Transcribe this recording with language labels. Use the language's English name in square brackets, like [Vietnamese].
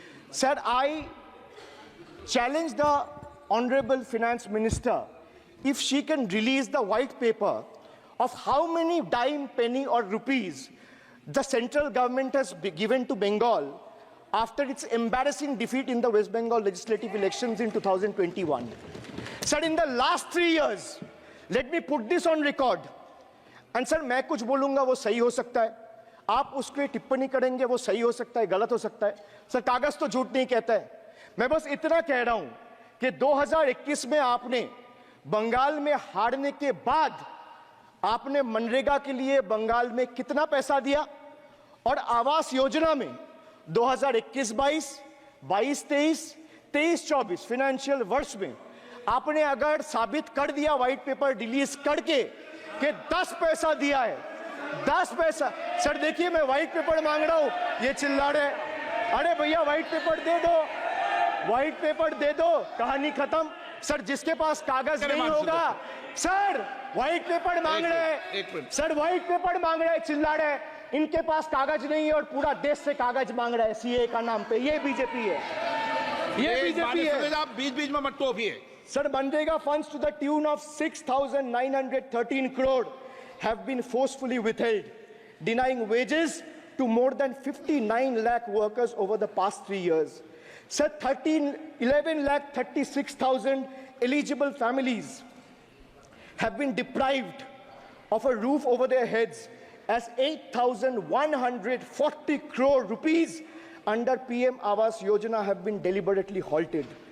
[English] Sir, I challenge the Honorable Finance Minister if she can release the white paper of how many dime, penny or rupees the central government has given to Bengal after its embarrassing defeat in the West Bengal legislative elections in 2021. Sir, in the last 3 years, let me put this on record. And sir, [Hindi] मैं कुछ बोलूंगा वो सही हो सकता है, आप उसके टिप्पणी करेंगे वो सही हो सकता है, गलत हो सकता है. सर, कागज तो झूठ नहीं कहता है. मैं बस इतना कह रहा हूं कि 2021 में आपने बंगाल में हारने के बाद आपने मनरेगा के लिए बंगाल में कितना पैसा दिया, और आवास योजना में 2021-22, 22-23, 23-24 फाइनेंशियल वर्ष में आपने अगर साबित कर दिया व्हाइट पेपर रिलीज करके कि 10 पैसा दिया है, 10 पैसा. सर देखिए, मैं व्हाइट पेपर मांग रहा हूं, ये चिल्ला रहे. अरे भैया व्हाइट पेपर दे दो, व्हाइट पेपर दे दो, कहानी खत्म. सर, जिसके पास कागज नहीं होगा, सर व्हाइट पेपर मांग रहे, सर व्हाइट पेपर मांग रहे, चिल्ला रहे. इनके पास कागज नहीं है और पूरा देश से कागज मांग रहा है सीए का नाम पे. ये बीजेपी है, ये बीजेपी है. आप बीच बीच में मत टोकिए. [English] Sir, Manrega funds to the tune of 6,913 crore have been forcefully withheld, denying wages to more than 59 lakh workers over the past 3 years. Sir, 11 lakh 36,000 eligible families have been deprived of a roof over their heads as 8,140 crore rupees under PM Awas Yojana have been deliberately halted.